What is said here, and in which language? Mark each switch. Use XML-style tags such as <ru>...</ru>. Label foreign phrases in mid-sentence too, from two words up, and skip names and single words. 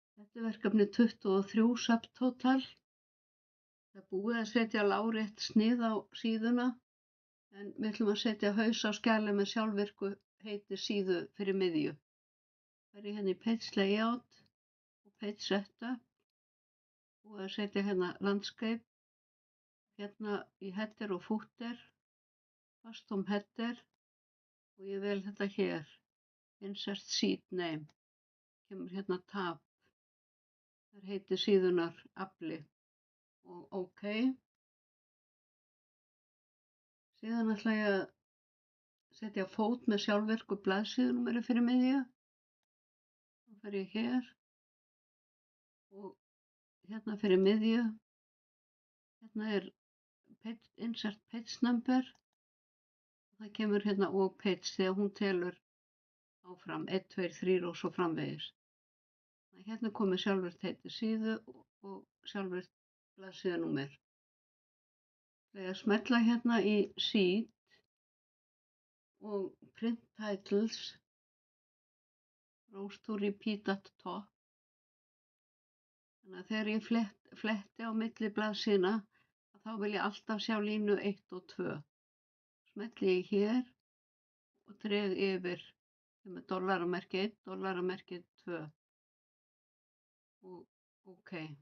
<is>Þetta er verkefni 23 subtotal. Það er búið að setja lárétt snið á síðuna en við ætlum að setja haus á skjalið með sjálfvirku heiti síðu fyrir miðju. Það er hérna í</is> <en>page layout</en> <is>og</is> <en>page setup.</en> <is>Búið að setja hérna landscape, hérna í header og footer,</is> <en>custom header</en> <is>og ég vel þetta hér, insert seed name. Kemur hérna tab. Það heiti síðunar afli og OK. Síðan ætla ég að setja fót með sjálfvirku blaðsíðunúmeri fyrir miðju. Þá fer ég hér og hérna fyrir miðju. Hérna er</is> <en>insert page number.</en> <is>Það kemur hérna og page þegar hún telur áfram 1, 2, 3 og svo framvegis. Hérna er komið sjálfvirkt heiti síðu og sjálfvirkt blaðsíðunúmer. Það er að smella hérna í seed og</is> <en>print titles, rows to repeat at top.</en> <is>Þannig að þegar ég fletti á milli blaðsíðna þá vil ég alltaf sjá línu 1 og 2. Smelli ég hér og dreg yfir með dollaramerki 1, dollaramerki 2 og OK.</is>